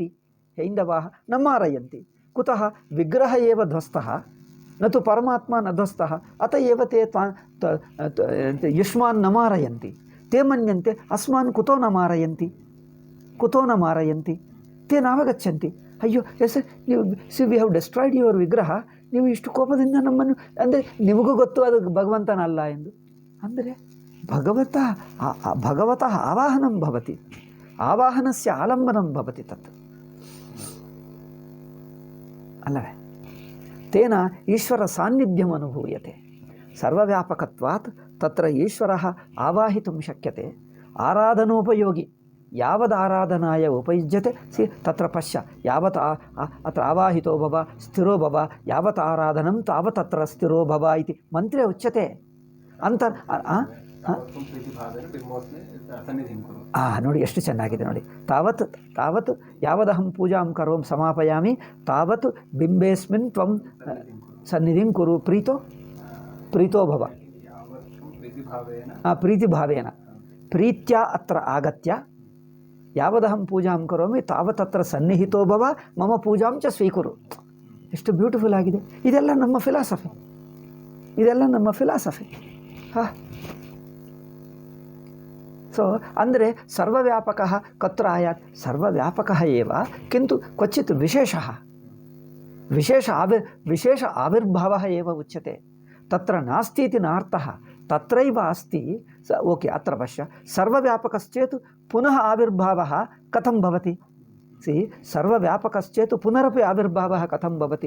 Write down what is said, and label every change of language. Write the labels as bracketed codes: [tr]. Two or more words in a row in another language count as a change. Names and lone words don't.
[sa] हैन्दवाः न मारयन्ति। कुतः? विग्रह एव ध्वस्तः, न तु परमात्मा न ध्वस्तः। अत एव ते युष्मान् न मारयन्ति। ते मन्यन्ते अस्मान् कुतो न मारयन्ति, ते नावगच्छन्ति। [kn] अय्यो ಎಸ್ ಸಿ ವಿ [en] have destroyed your [kn] ವಿಗ್ರಹ, ನೀವು ಇಷ್ಟು ಕೋಪದಿಂದ ನಮ್ಮನ್ನು, ಅಂದರೆ ನಿಮಗೂ ಗೊತ್ತು ಅದು ಭಗವಂತನಲ್ಲ ಎಂದು. [sa] ಅಂದರೆ ಭಗವತಃ ಆವಾಹನಂ ಭವತಿ, ಆವಾಹನಸ್ಯ ಆಲಂಬನಂ ಭವತಿ ತತ್ ಅಲ್ಲವೇ? ತೇನ ಈಶ್ವರ ಸಾನ್ನಿಧ್ಯಂ ಅನುಭೂಯತೆ। ಸರ್ವವ್ಯಾಪಕತ್ವಾತ್ ತತ್ರ ಈಶ್ವರಃ ಆವಾಹಿತುಂ ಶಕ್ಯತೆ। ಆರಾಧನೋಪಯೋಗಿ यावदाराधनाय उपयुज्यते सी तत्र पश्य, यावत् अत्र आवाहितो भव स्थिरो भव, यावत् आराधनं तावत् तत्र स्थिरो भव इति मन्त्रे उच्यते। [kn] ನೋಡಿ ಎಷ್ಟು ಚೆನ್ನಾಗಿದೆ ನೋಡಿ। [sa] ತಾವತ್ ಯಾವದಹಂ ಪೂಜಾಂ ಕರೋಂ ಸಮಾಪಯಾಮಿ ತಾವತ್ ಬಿಂಬೇಸ್ಮಿನ್ ತ್ವಂ ಸನ್ನಿಧಿಂ ಕುರು ಪ್ರೀತೋ ಭವ। ಪ್ರೀತಿಭಾವೇನ ಪ್ರೀತ್ಯಾ ಅತ್ರ ಆಗತ್ಯ ಯಾವದಹಂ ಪೂಜಾಂ ಕರೋಮಿ ತಾವತ್ತತ್ರ ಸನ್ನಿಹಿತೋ ಭವ ಮಮ ಪೂಜಾಂ ಚ ಸ್ವೀಕುರು. [kn] ಎಷ್ಟು ಬ್ಯೂಟಿಫುಲ್ ಆಗಿದೆ! ಇದೆಲ್ಲ ನಮ್ಮ ಫಿಲಾಸಫಿ, ಸೊ ಅಂದರೆ [sa] ಸರ್ವವ್ಯಾಪಕಃ ಕತ್ರ ಆಯಾತ್, ಸರ್ವವ್ಯಾಪಕಃ ಏವ, ಕಿಂತು ಕ್ವಚಿತ್ ವಿಶೇಷ ಆವಿರ್ಭಾವः ಏವ ಉಚ್ಯತೆ। तत्र नास्ति इति नार्थः, तत्रैव अस्ति। ओके, अत्र पश्य, सर्वव्यापकश्चेत् पुनः आविर्भावः कथं भवति? सर्वव्यापकश्चेत् पुनरपि आविर्भावः कथं भवति?